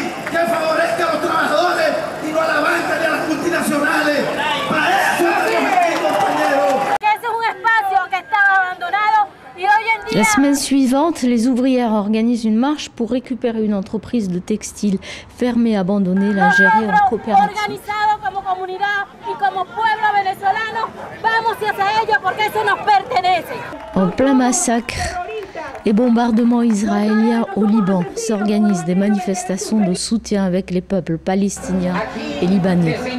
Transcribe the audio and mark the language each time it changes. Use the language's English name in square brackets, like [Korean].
[Spanish] Que favorezca a los trabajadores y no a la banca ni a las multinacionales. Para eso estamos aquí, compañeros. Ese es un espacio que estaba abandonado y hoy en día. [French] La semaine suivante, les ouvrières organisent une marche pour récupérer une entreprise de textile fermée, abandonnée, la gérer en coopérative. [Spanish] Organizado como comunidad y como pueblo venezolano, vamos hacia ello porque eso nos pertenece. [French] En plein massacre et bombardements israéliens au Liban, s'organisent des manifestations de soutien avec les peuples palestiniens et libanais.